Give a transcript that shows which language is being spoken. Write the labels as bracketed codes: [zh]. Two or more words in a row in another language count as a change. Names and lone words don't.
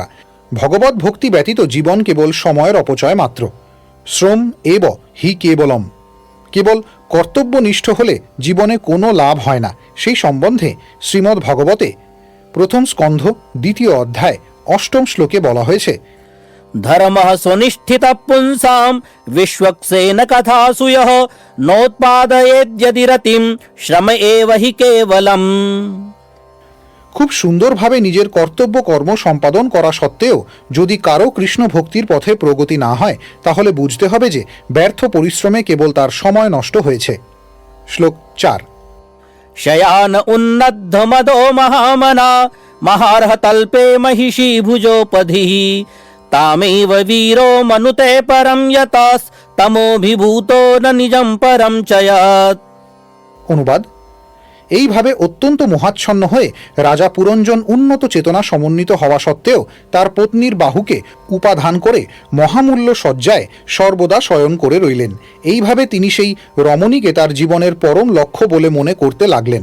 [bn] ভগবত ভক্তি ব্যতীত জীবন কেবল সময়ের অপচয় মাত্র। [sa] শ্রম এব হি কেবলম। [bn] কেবল কর্তব্যনিষ্ঠ হলে জীবনে কোনো লাভ হয় না। সেই সম্বন্ধে শ্রীমদ্ ভগবতে প্রথম স্কন্ধ 2 অধ্যায় 8 শ্লোকে বলা হয়েছে, [sa] धर्मः सुनिष्ठितः पुंसां विश्वक्सेन कथासु यः नोत्पादयेद्यदि रतिं श्रम एव हि केवलम्। [bn] খুব সুন্দরভাবে নিজের কর্তব্য কর্ম সম্পাদন করা সত্ত্বেও যদি কারো কৃষ্ণ ভক্তির পথে প্রগতি না হয় তাহলে বুঝতে হবে যে ব্যর্থ পরিশ্রমে কেবল তার সময় নষ্ট হয়েছে। শ্লোক 4। [sa] शयान उन्नद्ध मदो महामना महार्ह तल्पे महिषी भुजोपधिः तामेव वीरो मनुते परं यतास्तमोभिभूतो न निजं परं चयात्। [bn] অনুবাদ: এইভাবে অত্যন্ত মোহাচ্ছন্ন হয়ে রাজা পুরঞ্জন উন্নত চেতনা সমন্বিত হওয়া সত্ত্বেও তার পত্নীর বাহুকে উপাধান করে মহামূল্য শয্যায় সর্বদা শয়ন করে রইলেন। এইভাবে তিনি সেই রমণীকে তার জীবনের পরম লক্ষ্য বলে মনে করতে লাগলেন।